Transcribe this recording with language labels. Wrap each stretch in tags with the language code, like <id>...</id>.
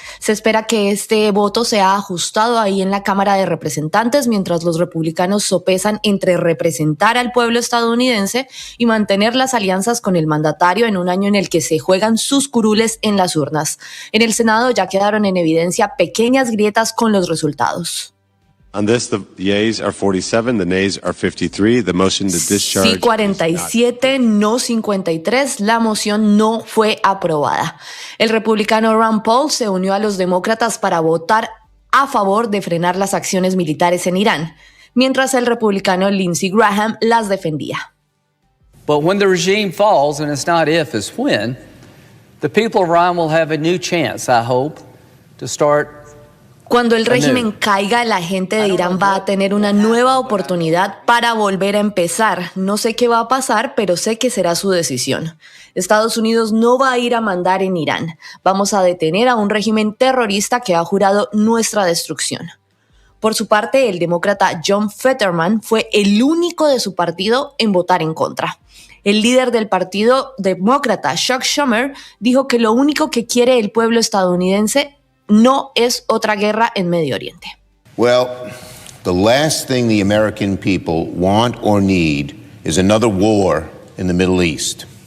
<es>Se espera que este voto sea ajustado ahí en la Cámara de Representantes, mientras los republicanos sopesan entre representar al pueblo estadounidense y mantener las alianzas con el mandatario en un año en el que se juegan sus curules en las urnas. En el Senado ya quedaron en evidencia pequeñas grietas con los resultados.</es> <en>On this, the yeas are 47, the nays are 53. The motion to discharge.</en> <es>Sí, 47, no 53. La moción no fue aprobada. El republicano Rand Paul se unió a los demócratas para votar a favor de frenar las acciones militares en Irán, mientras el republicano Lindsey Graham las defendía.</es> <en>But when the regime falls, and it's not if, it's when, the people of Iran will have a new chance, I hope, to start.</en> <es>Cuando el régimen caiga, la gente de Irán va a tener una nueva oportunidad para volver a empezar. No sé qué va a pasar, pero sé que será su decisión. Estados Unidos no va a ir a mandar en Irán. Vamos a detener a un régimen terrorista que ha jurado nuestra destrucción. Por su parte, el demócrata John Fetterman fue el único de su partido en votar en contra. El líder del partido demócrata, Chuck Schumer, dijo que lo único que quiere el pueblo estadounidense no es otra guerra en Medio Oriente.</es> <en>Well, the last thing the American people want or need is another war in the Middle East.</en>